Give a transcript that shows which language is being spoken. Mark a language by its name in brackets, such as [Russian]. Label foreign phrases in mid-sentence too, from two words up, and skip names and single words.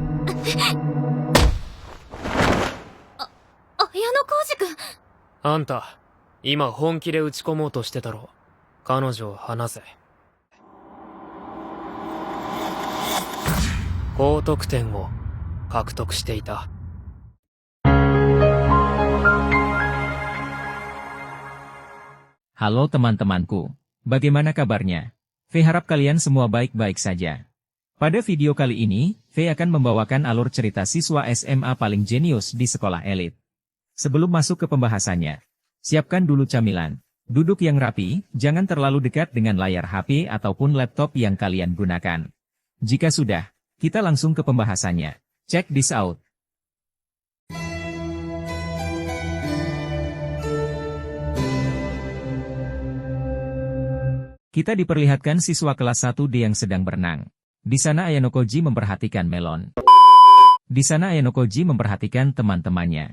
[Japanese] 綾野浩二君。あんた、今本気で打ち込もうとしてたろ。彼女を離せ。高得点を獲得していた。 [Indonesian] Halo teman-temanku, bagaimana kabarnya? V harap kalian semua baik-baik saja. Pada video kali ini, V akan membawakan alur cerita siswa SMA paling jenius di sekolah elit. Sebelum masuk ke pembahasannya, siapkan dulu camilan. Duduk yang rapi, jangan terlalu dekat dengan layar HP ataupun laptop yang kalian gunakan. Jika sudah, kita langsung ke pembahasannya. [English] Check this out. [Indonesian] Kita diperlihatkan siswa kelas 1D yang sedang berenang. Di sana Ayano Koji memperhatikan Melon. Di sana Ayano Koji memperhatikan teman-temannya.